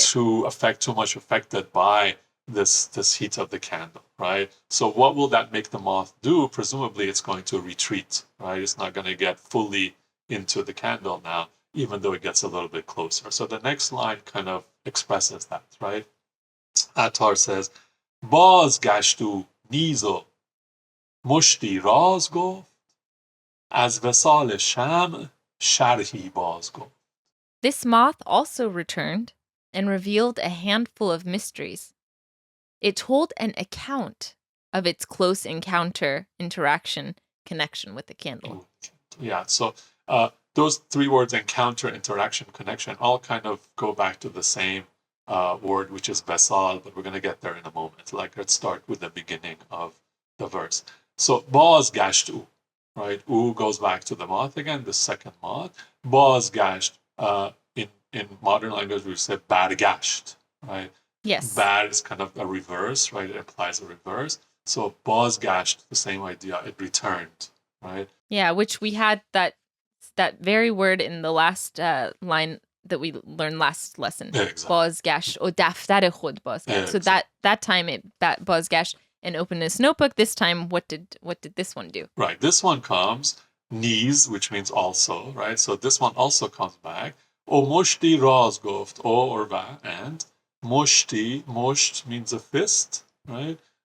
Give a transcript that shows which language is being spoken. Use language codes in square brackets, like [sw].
[en] too much affected by this heat of the candle, right? So what will that make the moth do? Presumably it's going to retreat, right? It's not going to get fully into the candle now, even though it gets a little bit closer. So the next line kind of expresses that, right? Attar says, [fa] بازگشت او نیز و مشتی راز گفت از وصال شمع شرحی باز گفت. [en] This moth also returned and revealed a handful of mysteries. It told an account of its close interaction, connection with the candle. Yeah, so those three words, encounter, interaction, connection, all kind of go back to the same word, which is vesal, but we're going to get there in a moment. Like, let's start with the beginning of the verse. So, [fa] bازگشت او, [en] right? U goes back to the moth again, the second moth. بازگشت, in modern language, we say برگشت, right? Yes. Bad is kind of a reverse, right? It implies a reverse. So, bازگشت, the same idea, it returned, right? Yeah, which we had that very word in the last line that we learned last lesson. Exactly. [fa] بازگشت و دفتر خود بازگشت. [en] So that time it بازگشت and opened his notebook. This time, what did this one do? Right. This one comes knees, which means also, right? So this one also comes back. [fa] O moshti raz goft, [en] o or va, and moshti, mosht means a fist, right?